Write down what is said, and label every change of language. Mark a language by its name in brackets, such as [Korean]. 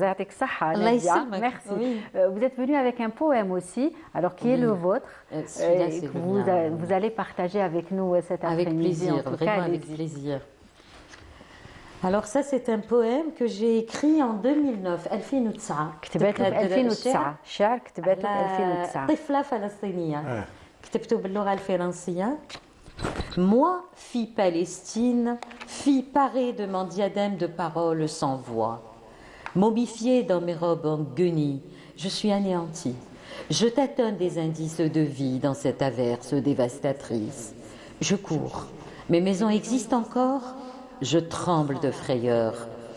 [French] Merci. Oui. Vous êtes venu avec un poème aussi, alors qui est le vôtre. Vous allez partager avec nous cet après-midi. Avec plaisir, vraiment avec plaisir. Alors ça, c'est un poème que j'ai écrit en 2009, 2009. [Arabic] كتبته ب 2009 شعر كتبته ب 2009 طفلة فلسطينية كتبته باللغة الفرنسية. [French] Moi, fille Palestine, fille parée de mon diadème de paroles sans voix, Momifiée dans mes robes en guenilles, je suis anéantie. Je tâtonne des indices de vie dans cette averse dévastatrice. Je cours. Mes maisons existent encore. Je tremble de frayeur.